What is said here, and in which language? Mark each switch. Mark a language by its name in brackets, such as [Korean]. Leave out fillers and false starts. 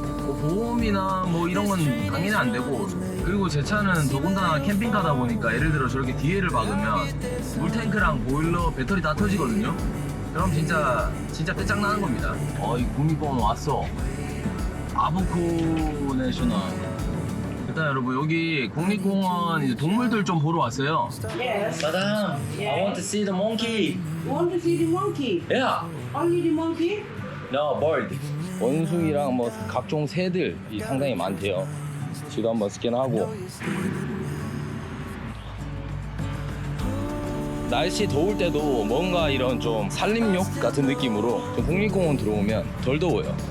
[Korean] 뭐 보험이나 뭐 이런 건 당연히 안 되고, 그리고 제 차는 더군다나 캠핑카다 보니까 예를 들어 저렇게 뒤에를 박으면 물탱크랑 보일러, 배터리 다 터지거든요. 그럼 진짜 끝장나는 겁니다. 이 국립공원 왔어. 아부코 내셔널. 일단 여러분 여기 국립공원 이제 동물들 좀 보러 왔어요. [English] Yes. Madam, I want to see the monkey. You want to see the monkey? Yeah. Only the monkey? No, bird. [Korean] 원숭이랑 뭐 각종 새들이 상당히 많대요. 지도 한번 스캔하고. 날씨 더울 때도 뭔가 이런 좀 산림욕 같은 느낌으로 좀 국립공원 들어오면 덜 더워요.